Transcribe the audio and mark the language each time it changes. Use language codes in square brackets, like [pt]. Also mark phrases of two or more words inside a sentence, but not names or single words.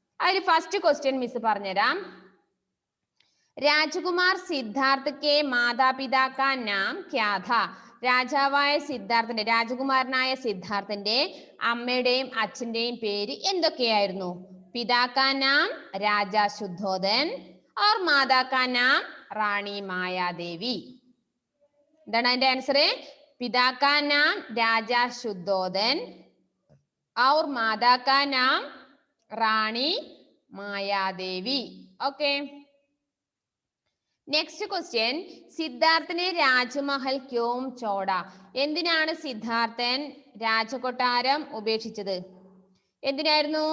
[ml] അതിൽ ഫസ്റ്റ് ക്വസ്റ്റ്യൻ മിസ് പറഞ്ഞുതരാം. [hi] राजकुमार सिद्धार्थ के माता-पिता का नाम क्या था? [ml] രാജാവായ സിദ്ധാർത്ഥന്റെ, രാജകുമാരനായ സിദ്ധാർത്ഥന്റെ അമ്മയുടെയും അച്ഛന്റെയും പേര് എന്തൊക്കെയായിരുന്നു? [hi] पिता का नाम राजा शुद्धोदन और माता का नाम റാണി മായാദേവി. [ml] എന്താണ് അതിന്റെ ആൻസർ? [hi] पिता का नाम राजा शुद्धोदन और माता का नाम റാണി മായാദേവി. ഓക്കെ. [en] next question, [hi] सिद्धार्थ ने राजमहल क्यों छोड़ा? [ml] എന്തിനാണ് സിദ്ധാർത്ഥൻ രാജകൊട്ടാരം ഉപേക്ഷിച്ചത്? എന്തിനായിരുന്നു?